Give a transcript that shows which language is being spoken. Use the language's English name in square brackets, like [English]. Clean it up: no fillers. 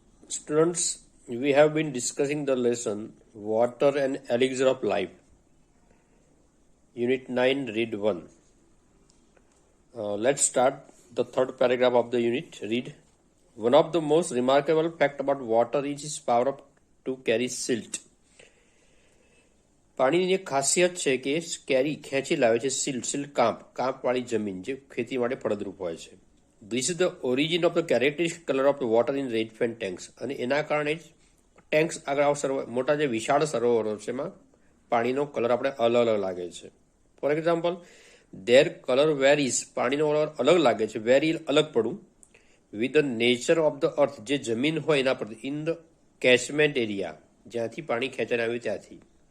[English] Students, we have been discussing the lesson Water and Elixir of Life, Unit 9, Read 1. Let's start the third paragraph of the unit. Read. One of the most remarkable facts about water is its power to carry silt. [Gujarati] પાણીની એક ખાસિયત છે કે કેરી ખેંચી લાવે છે silt કાંપવાળી જમીન જે ખેતી માટે ફળદ્રુપ હોય છે. [English] This is the origin of the characteristic color of the water in red fan tanks. [Gujarati] અને એના કારણે જ ટેન્ક્સ આગળ મોટા જે વિશાળ સરોવરો છે એમાં પાણીનો કલર આપણે અલગ અલગ લાગે છે. [English] for example, there colour varies, [Gujarati] પાણીનો કલર અલગ લાગે છે, વેરી અલગ પડવું, [English] with the nature of the earth, [Gujarati] જે જમીન હોય એના પરથી, [English] in the catchment area, [Gujarati] જ્યાંથી પાણી ખેંચાઈને આવ્યું ત્યાંથી.